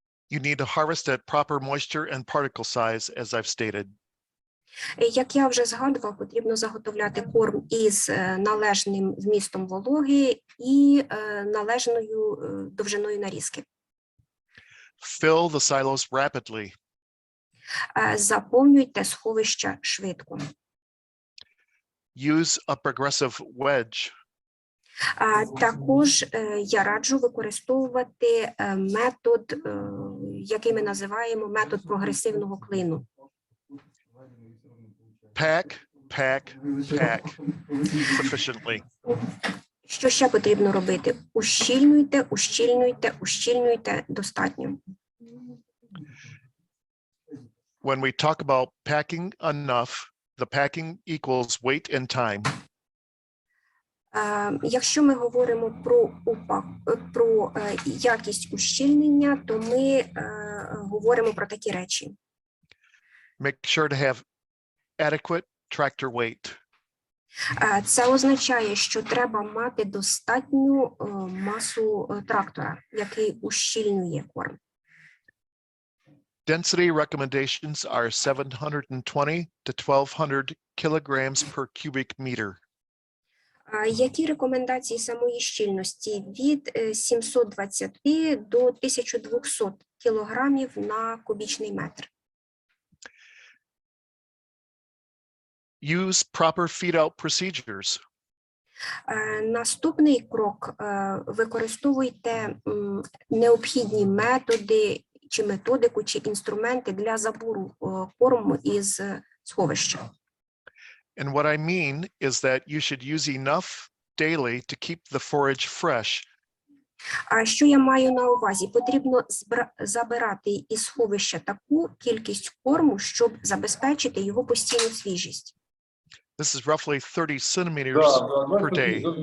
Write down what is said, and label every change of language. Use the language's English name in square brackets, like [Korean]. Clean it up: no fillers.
[English] You need to harvest at proper moisture and particle size, as I've stated. [Ukrainian] Як я вже згадував, потрібно заготовляти корм із належним вмістом вологи і належною довжиною нарізки. [English] Fill the silos rapidly. [Ukrainian] Заповнюйте сховища швидко. [English] Use a progressive wedge. [Ukrainian] Також я раджу використовувати метод, який ми називаємо метод прогресивного клину. [English] Pack sufficiently. [Ukrainian] Що ще потрібно робити? Ущільнюйте, ущільнюйте, ущільнюйте достатньо. [English] When we talk about packing enough, the packing equals weight and time. [Ukrainian] Якщо ми говоримо про якість ущільнення, то ми говоримо про такі речі. [English] Make sure to have adequate tractor weight. [Ukrainian] Це означає, що треба мати достатню масу трактора, який ущільнює корм. [English] Density recommendations are 720 to 1200 kilograms per cubic meter. [Ukrainian] Які рекомендації самої щільності? Від 720 до 1200 кілограмів на кубічний метр. [English] Use proper feed-out procedures. [Ukrainian] Наступний крок – використовуйте необхідні методи, чи методику, чи інструменти для забору корму із сховища. [English] And what I mean is that you should use enough daily to keep the forage fresh. [Ukrainian] А що я маю на увазі? Потрібно забирати із сховища таку кількість корму, щоб забезпечити його постійну свіжість. [English] This is roughly 30 centimeters per day.